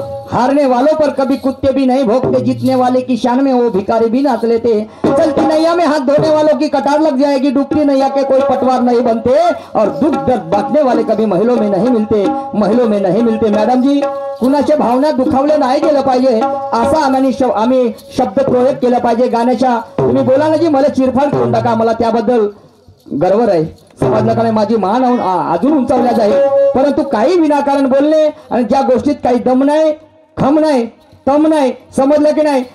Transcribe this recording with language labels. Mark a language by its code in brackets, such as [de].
[hi] हारने वालों पर कभी कुत्ते भी नहीं भोंकते. जीतने वाले की शान में वो भिखारी भी नाच लेते. चलती नैया में हाथ धोने वालों की कटार लग जाएगी. डूबती नैया के कोई पटवार नहीं बनते. और दुख दर्द बांटने वाले कभी महिलों में नहीं मिलते. [mr] मॅडम जी कुणाच्या भावना दुखावले नाही गेलं पाहिजे असा आम्ही शब्द प्रयोग केला पाहिजे गाण्याच्या. तुम्ही बोला ना जी मला चिरफाड करून टाका. मला त्याबद्दल गर्व आहे. समाजकाने माझी मान अजून उंचावल्या जाईल. परंतु काही विनाकारण बोलणे आणि ज्या गोष्टीत काही दम नाही खम नाही तम नाही. समजलं की नाही.